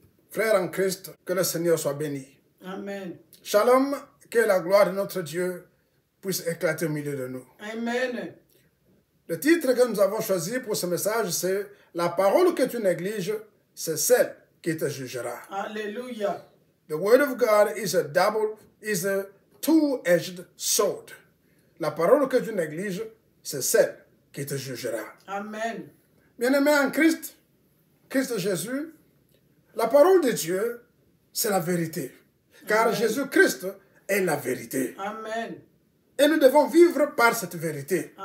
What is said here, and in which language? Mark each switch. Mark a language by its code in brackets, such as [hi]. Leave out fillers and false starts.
[fr] Frères en Christ, que le Seigneur soit béni. Amen. Shalom, que la gloire de notre Dieu puisse éclater au milieu de nous. Amen. Le titre que nous avons choisi pour ce message, c'est « La parole que tu négliges, c'est celle qui te jugera ». Hallelujah. [en] The word of God is a two-edged sword. [fr] La parole que tu négliges, c'est celle qui te jugera. Amen. Bien-aimés en Christ, Christ Jésus, la parole de Dieu, c'est la vérité. Car Amen. Jésus-Christ est la vérité. Amen. Et nous devons vivre par cette vérité.